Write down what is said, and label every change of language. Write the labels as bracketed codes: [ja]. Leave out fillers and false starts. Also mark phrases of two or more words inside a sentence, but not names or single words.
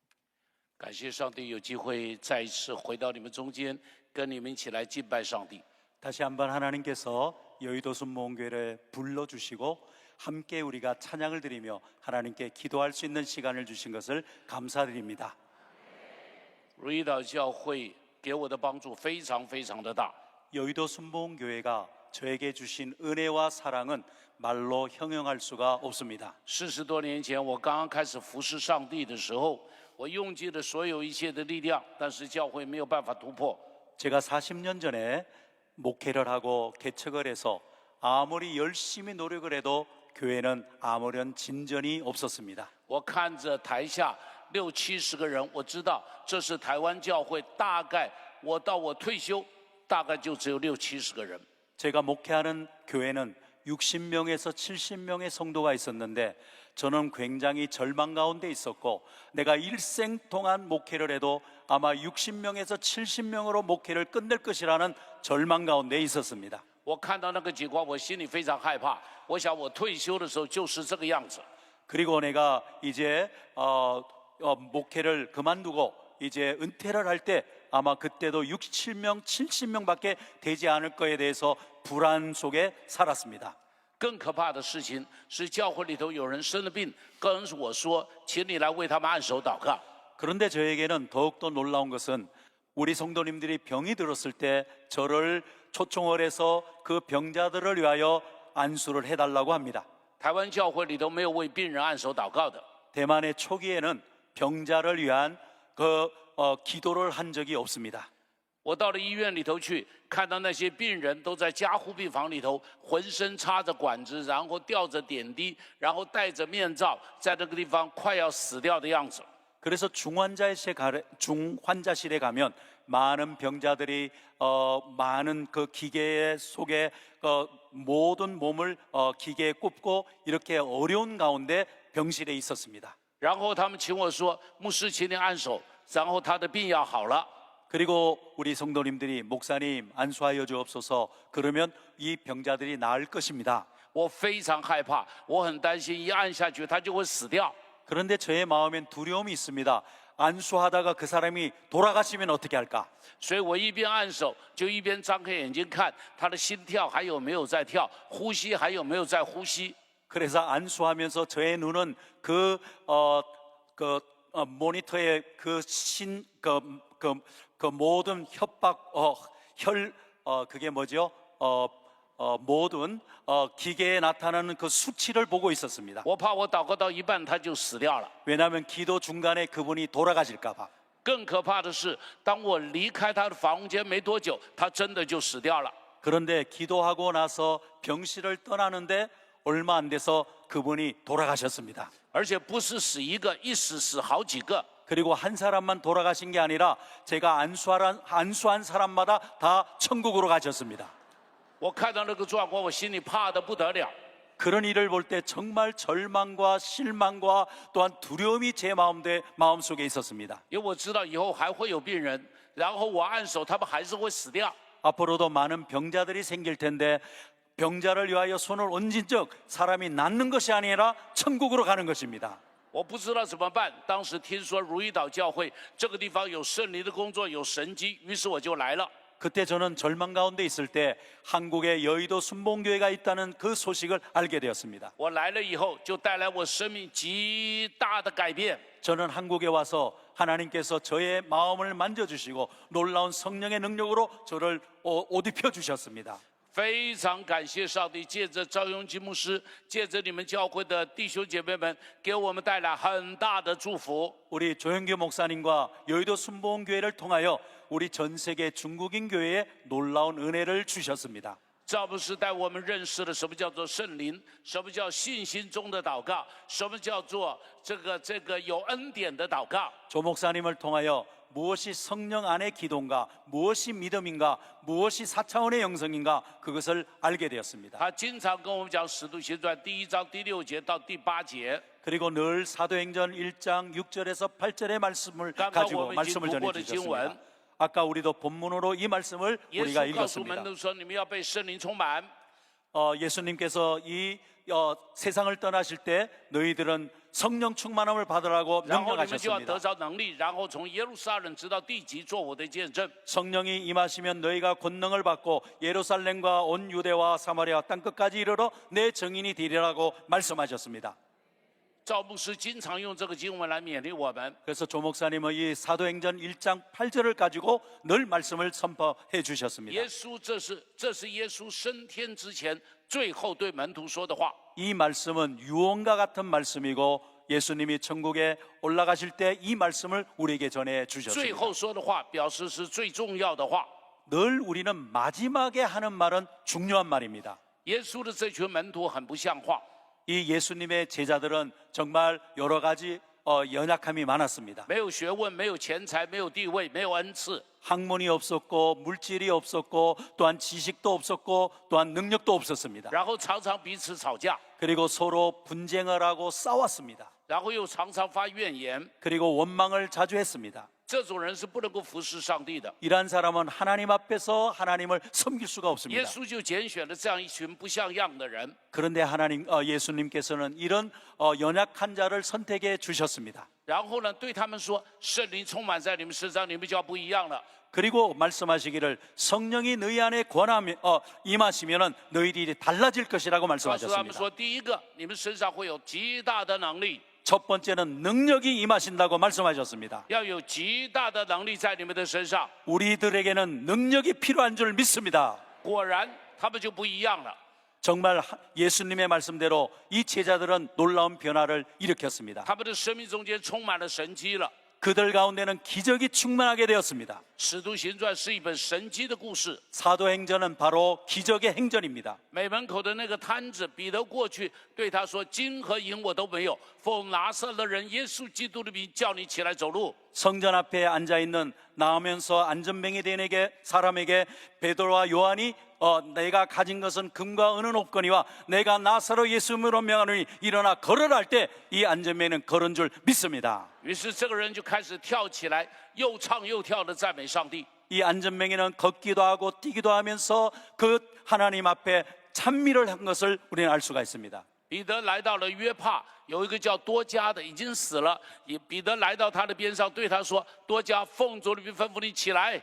[zh] 感谢上帝有机会再一次回到你们中间，跟你们一起来敬拜上帝。 [ko] 다시 한번 하나님께서 여의도 순복음교회를 불러주시고 함께 우리가 찬양을 드리며 하나님께 기도할 수 있는 시간을 주신 것을 감사드립니다. [zh] 如意岛教会给我的帮助非常非常的大。 [ko] 여의도 순복음교회가 저에게 주신 은혜와 사랑은 말로 형용할 수가 없습니다. [zh] 40 多年前，我刚刚开始服侍上帝的时候，我用尽了所有一切的力量，但是教会没有办法突破。 [ko] 제가 40년 전에 목회를 하고 개척을 해서 아무리 열심히 노력을 해도 교회는 아무런 진전이 없었습니다. [zh] 我看着台下60、70个人，我知道这是台湾教会，大概我到我退休，大概就只有60、70个人。 [ko] 제가 목회하는 교회는 60명에서 70명의 성도가 있었는데 저는 굉장히 절망 가운데 있었고 내가 일생 동안 목회를 해도 아마 60명에서 70명으로 목회를 끝낼 것이라는 절망 가운데 있었습니다. [zh] 我看到那个情况，我心里非常害怕。我想我退休的时候就是这个样子。 [ko] 그리고 내가 이제 목회를 그만두고 이제 은퇴를 할 때 아마 그때도 67명, 70명밖에 되지 않을 거에 대해서 불안 속에 살았습니다. [zh] 更可怕的事情是，教会里头有人生了病，跟我说：“请你来为他们按手祷告。” [ko] 그런데 저에게는 더욱더 놀라운 것은 우리 성도님들이 병이 들었을 때 저를 초청을 해서 그 병자들을 위하여 안수를 해달라고 합니다. [zh] 台湾教会里头没有为病人按手祷告的。 [ko] 대만의 초기에는 병자를 위한 기도를 한 적이 없습니다. [zh] 我到了医院里头去，看到那些病人都在加护病房里头，浑身插着管子，然后吊着点滴，然后戴着面罩，在那个地方快要死掉的样子。 [ko] 그래서 중환자실에 가면 많은 병자들이 많은 그 기계 속에 모든 몸을 기계에 꼽고 이렇게 어려운 가운데 병실에 있었습니다. [zh] 然后他们请我说：“牧师，请你按手。” 然后他的病要好了。 [ko] 그리고 우리 성도님들이 목사님 안수하여 주옵소서 그러면 이 병자들이 나을 것입니다. [zh] 我非常害怕，我很担心，一按下去他就会死掉。 [ko] 그런데 저의 마음엔 두려움이 있습니다. 안수하다가 그 사람이 돌아가시면 어떻게 할까? [zh] 所以我一边按手，就一边张开眼睛看他的心跳还有没有在跳，呼吸还有没有在呼吸。 [ko] 그래서 안수하면서 저의 눈은 그 모니터의 그 모든 협박 그게 뭐죠? 모든 기계에 나타나는 그 수치를 보고 있었습니다. [zh] 我怕我祷告到一半他就死掉了。 [ko] 왜냐하면 기도 중간에 그분이 돌아가실까봐. [zh] 更可怕的是，当我离开他的房间没多久，他真的就死掉了。 [ko] 그런데 기도하고 나서 병실을 떠나는데 얼마 안 돼서 그분이 돌아가셨습니다. [zh] 而且不是死一个，一死死好几个。 [ko] 그리고 한 사람만 돌아가신 게 아니라 제가 안수한 사람마다 다 천국으로 가셨습니다. [zh] 我看到那个状况，我心里怕得不得了。 [ko] 그런 일을 볼 때 정말 절망과 실망과 또한 두려움이 제 마음속에 있었습니다. [zh] 因为我知道以后还会有病人，然后我按手，他们还是会死掉。 [ko] 앞으로도 많은 병자들이 생길 텐데 병자를 위하여 손을 얹은 적 사람이 낫는 것이 아니라 천국으로 가는 것입니다. [zh] 我不知道怎么办。当时听说如意岛教会这个地方有圣灵的工作，有神迹，于是我就来了。 [ko] 그때 저는 절망 가운데 있을 때 한국에 여의도 순복음교회가 있다는 그 소식을 알게 되었습니다. [zh] 我来了以后，就带来我生命极大的改变。 [ko] 저는 한국에 와서 하나님께서 저의 마음을 만져주시고 놀라운 성령의 능력으로 저를 옷 입혀 주셨습니다. [zh] 非常感谢上帝，借着赵永基牧师，借着你们教会的弟兄姐妹们，给我们带来很大的祝福。 [ko] 우리 조영규 목사님과 여의도 순복음교회를 통하여 우리 전 세계 중국인 교회에 놀라운 은혜를 주셨습니다. [zh] 赵牧师带我们认识了什么叫做圣灵，什么叫信心中的祷告，什么叫做这个有恩典的祷告。 [ko] 조 목사님을 통하여 무엇이 성령 안의 기도인가, 무엇이 믿음인가, 무엇이 4차원의 영성인가 그것을 알게 되었습니다. [zh] 他经常跟我们讲《使徒行传》第1章第6节到第8节。 [ko] 그리고 늘 사도행전 1장 6절에서 8절의 말씀을 가지고 말씀을 전해 주셨습니다. 아까 우리도 본문으로 이 말씀을 우리가 읽었습니다. 예수님께서 이 세상을 떠나실 때 너희들은 성령 충만함을 받으라고 [zh] 然后你们就要 [ko] 명령하셨습니다. [zh] 得着能力，然后从耶路撒冷直到地极做我的见证。 [ko] 성령이 임하시면 너희가 권능을 받고 예루살렘과 온 유대와 사마리아 땅끝까지 이르러 내 증인이 되리라고 말씀하셨습니다. [zh] 赵牧师经常用这个经文来勉励我们。 [ko] 그래서 조 목사님은 이 사도행전 1장 8절을 가지고 늘 말씀을 선포해 주셨습니다. [zh] 耶稣，这是耶稣升天之前最后对门徒说的话。 [ko] 이 말씀은 유언과 같은 말씀이고 예수님이 천국에 올라가실 때 이 말씀을 우리에게 전해 [zh] 最 [ko] 주셨습니다. [zh] 后说的话，表示是最重要的话。 [ko] 늘 우리는 마지막에 하는 말은 중요한 말입니다. [zh] 耶稣的这群门徒很不像话， [ko] 이 예수님의 제자들은 정말 여러 가지 연약함이 많았습니다. [zh] 没有学问，没有钱财，没有地位，没有恩赐， [ko] 학문이 없었고 물질이 없었고 또한 지식도 없었고 또한 능력도 없었습니다. [zh] 然后常常彼此吵架， [ko] 그리고 서로 분쟁을 하고 싸웠습니다. [zh] 然后又常常发怨言。 [ko] 그리고 원망을 자주 했습니다. [zh] 这种人是不能够服侍上帝的。 [ko] 이러한 사람은 하나님 앞에서 하나님을 섬길 수가 [zh] 耶 [ko] 없습니다. [zh] 稣就拣选了这样一群不像样的人。 [ko] 그런데 예수님께서는 이런 연약한 자를 선택해 주셨습니다. [zh] 然后呢，对他们说：“圣灵充满在你们身上，你们就要不一样了。 [ko] 그리고 말씀하시기를 성령이 너희 안에 임하시면은 너희들이 달라질 것이라고 [zh] 告诉他们 [ko] 말씀하셨습니다. [zh] 说，第一个，你们身上会有极大的能力， [ko] 첫 번째는 능력이 임하신다고 말씀하셨습니다. [zh] 要有极大的能力在你们的身上。 [ko] 우리들에게는 능력이 필요한 줄 믿습니다. [zh] 果然，他们就不一样了。 [ko] 정말 예수님의 말씀대로 이 제자들은 놀라운 변화를 일으켰습니다. [zh] 他们的生命中间充满了神迹了。 [ko] 그들 가운데는 기적이 충만하게 되었습니다. [zh] 使徒行传是一本神迹的故事。 [ko] 사도행전은 바로 기적의 행전입니다. [zh] 美门口的那个摊子，彼得过去对他说：“金和银我都没有，奉拿撒勒人耶稣基督的名叫你起来走路。” [ko] 성전 앞에 앉아 있는 나오면서 안전뱅이 된 사람에게 베드로와 요한이 내가 가진 것은 금과 은은 없거니와 내가 나사로 예수님으로 명하노니 일어나 걸으라 할 때 이 안전뱅이는 걸은 줄 믿습니다. [zh] 于是这个人就开始跳起来，又唱又跳的赞美上帝。 [ko] 이 안전뱅이는 걷기도 하고 뛰기도 하면서 그 하나님 앞에 찬미를 한 것을 우리는 알 수가 있습니다. [zh] 彼得来到了约帕，有一个叫多加的已经死了，彼得来到他的边上，对他说：“多加，奉主的名吩咐你起来。”